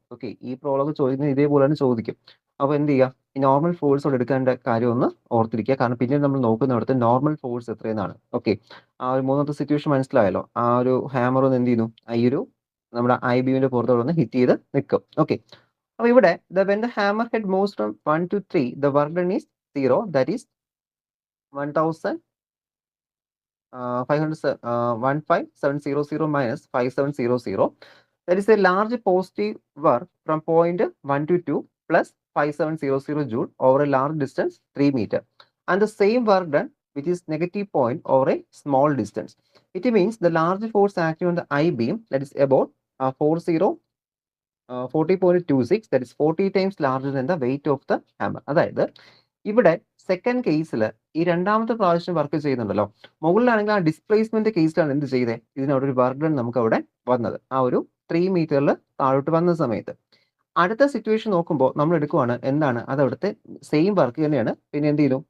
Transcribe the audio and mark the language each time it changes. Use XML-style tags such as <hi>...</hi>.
<ml>Okay, ഈ problem ചോദിക്കുന്നത് ഇതേപോലെ തന്നെ ചോദിക്കും. അപ്പോൾ എന്ത് ചെയ്യുക? ഈ നോർമൽ ഫോഴ്സോട് എടുക്കേണ്ട കാര്യം ഒന്ന് ഓർത്തിരിക്കുക. കാരണം പിന്നീട് നമ്മൾ നോക്കുന്നിടത്ത് നോർമൽ ഫോഴ്സ് എത്രയെന്നാണ്. ഓക്കെ, ആ ഒരു മൂന്നാമത്തെ സിറ്റുവേഷൻ മനസ്സിലായല്ലോ. ആ ഒരു ഹാമർ ഒന്ന് എന്ത് ചെയ്യുന്നു? ഈ ഒരു നമ്മുടെ ഐ ബീമിന്റെ പുറത്തോടെ ഒന്ന് ഹിറ്റ് ചെയ്ത് നിൽക്കും.</ml> <en>okay,</en> <ml>അപ്പോൾ ഇവിടെ</ml> <en>when the hammer head moves from 1 to 3, the work done is 0. That is 15700 minus 5700. That is a large positive work from point 1 to 2 plus 5700 joule over a large distance 3 meter, and the same work done which is negative point over a small distance. It means the large force acting on the I beam, that is about 40.26, that is 40 times larger than the weight of the hammer.</en> <ml>അതായത് ഇവിടെ second കേസിൽ ഈ രണ്ടാമത്തെ പ്രാവശ്യം work ചെയ്യുന്നുണ്ടല്ലോ, മുകളിലാണെങ്കിൽ ആ displacement കേസിലാണ് എന്ത് ചെയ്തത്? ഇതിനവിടെ ഒരു വർക്ക് ഡൺ നമുക്ക് അവിടെ വന്നത് ആ ഒരു 3 മീറ്ററിൽ താഴോട്ട് വന്ന സമയത്ത്. അടുത്ത സിറ്റുവേഷൻ നോക്കുമ്പോൾ നമ്മൾ എടുക്കുവാണ് എന്താണ്? അത് അവിടുത്തെ സെയിം വർക്ക് തന്നെയാണ്. പിന്നെ എന്ത് ചെയ്തു?</ml>